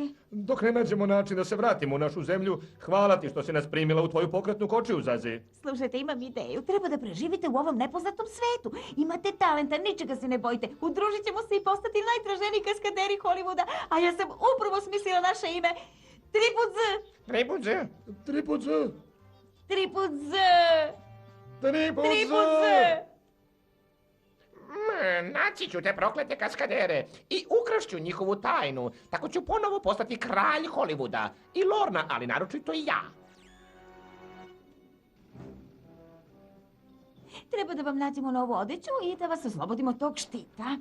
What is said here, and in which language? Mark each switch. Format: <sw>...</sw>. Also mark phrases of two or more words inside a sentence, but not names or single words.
<sr>Dok ne nađemo način da se vratimo u našu zemlju, hvala ti što si nas primila u tvoju pokretnu kočiju, Zazi. Slušajte, imam ideju. Treba da preživite u ovom nepoznatom svetu. Imate talenta, ničega se ne bojite. Udružit ćemo se i postati najtraženiji kaskaderi Hollywooda. A ja sam upravo smislila naše ime. Triput Z. Triput Z. Triput Z. Triput Z. Triput Triput Z. Naći ću te proklete kaskadere i ukrašću njihovu tajnu. Tako ću ponovo postati kralj Hollywooda. I Lorna, ali naročito i ja. Treba da vam nađemo novu odeću i da vas oslobodimo tog štita.</sr>